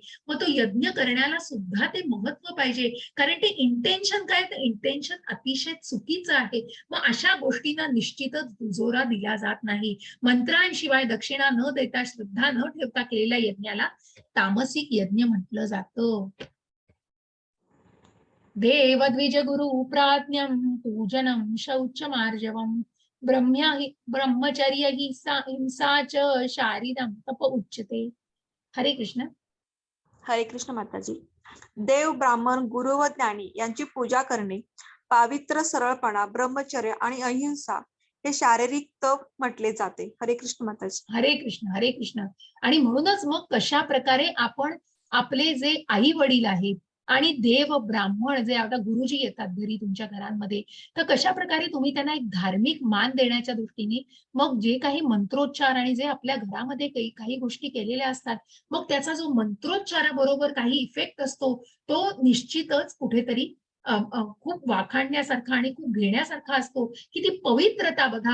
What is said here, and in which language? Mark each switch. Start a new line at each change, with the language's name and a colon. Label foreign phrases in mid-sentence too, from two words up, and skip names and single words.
Marathi: मग तो यज्ञ करण्याला सुद्धा ते महत्व पाहिजे, कारण ते इंटेन्शन काय, तर इंटेन्शन अतिशय चुकीचं आहे. मग अशा गोष्टींना निश्चितच दुजोरा दिला जात नाही. मंत्रांशिवाय दक्षिणा न देता, श्रद्धा न ठेवता केलेल्या यज्ञाला तामसिक यज्ञ म्हटलं जातं.
Sanskrit: देवद्विज गुरु प्राज्ञं पूजनं शौचमार्जवं ब्रह्मचर्य हिंसा च शारीरं तप उच्यते.
Marathi: हरे कृष्ण. हरे कृष्ण माताजी. देव, ब्राह्मण, गुरु व ज्ञानी यांची पूजा करणे, पावित्र, सरळपणा, ब्रह्मचर्य आणि अहिंसा हे शारीरिक तप म्हटले जाते. हरे कृष्ण माताजी. हरे कृष्ण. हरे कृष्ण. आणि म्हणूनच मग कशा प्रकारे आपण आपले जे आई वडील आहेत आणि देव, ब्राह्मण जे आता गुरुजी येतात घरी तुमच्या घरांमध्ये, तर कशा प्रकारे तुम्ही त्यांना एक धार्मिक मान देण्याच्या दृष्टीने मग जे काही मंत्रोच्चार आणि जे आपल्या घरामध्ये काही गोष्टी केलेल्या असतात, मग त्याचा जो मंत्रोच्चाराबरोबर काही इफेक्ट असतो, तो निश्चितच कुठेतरी खूप वाखाणण्यासारखा आणि खूप घेण्यासारखा असतो, की ती पवित्रता बघा.